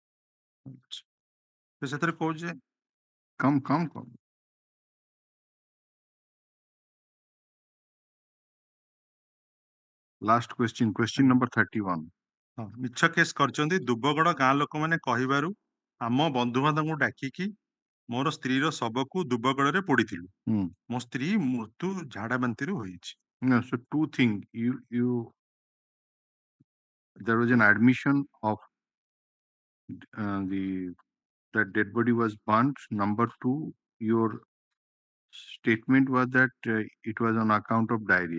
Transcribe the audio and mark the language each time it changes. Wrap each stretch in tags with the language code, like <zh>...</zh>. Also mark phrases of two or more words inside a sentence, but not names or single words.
<or>तो ସେଥିରେ କହୁଛି</or> <en>Come. Last question number 31.</en> <or>ମିଛ କେସ୍ କରିଛନ୍ତି ଦୁବଗଡ଼ ଗାଁ ଲୋକମାନେ କହିବାରୁ ଆମ ବନ୍ଧୁବାନ୍ଧବଙ୍କୁ ଡାକିକି ମୋର ସ୍ତ୍ରୀର ଶବକୁ ଦୁବଗଡ଼ରେ ପୋଡ଼ିଥିଲୁ। ମୋ ସ୍ତ୍ରୀ ମୃତ୍ୟୁ ଝାଡ଼ା ବାନ୍ତିରୁ ହୋଇଛି।</or> <en>No, so two things. There was an admission of that dead body was burnt. Number two, your statement was that it was on account of diarrhea.</en>